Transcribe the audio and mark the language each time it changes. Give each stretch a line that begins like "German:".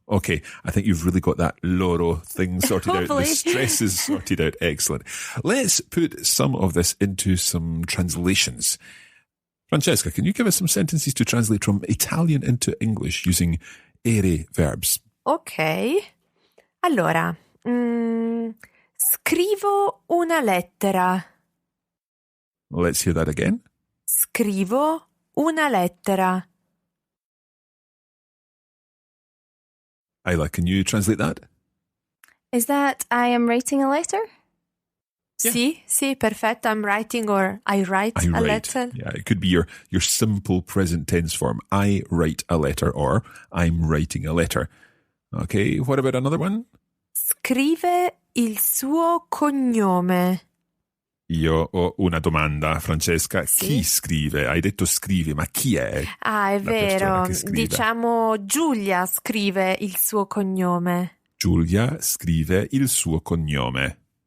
English: Okay, I think you've really got that loro thing sorted out. The stress is sorted out. Excellent. Let's put some of this into some translations. Francesca, can you give us some sentences to translate from Italian into English using ERE verbs? Ok.
Italian: Allora, scrivo una lettera.
English: Let's hear that again.
Italian: Scrivo una lettera.
English: Isla, can you translate that? Is that I am writing a letter? Yeah.
Italian: Sì, perfetto.
English: I'm writing or I write a letter. Yeah, it could be your simple present tense form. I write a letter or I'm writing a letter. Okay, what about another one?
Italian: Scrive il suo cognome. Io ho una domanda, Francesca. Sì? Chi scrive? Hai detto scrive, ma chi è? Ah, è La persona vero. che scrive. Diciamo Giulia scrive il suo cognome. Giulia scrive il suo cognome.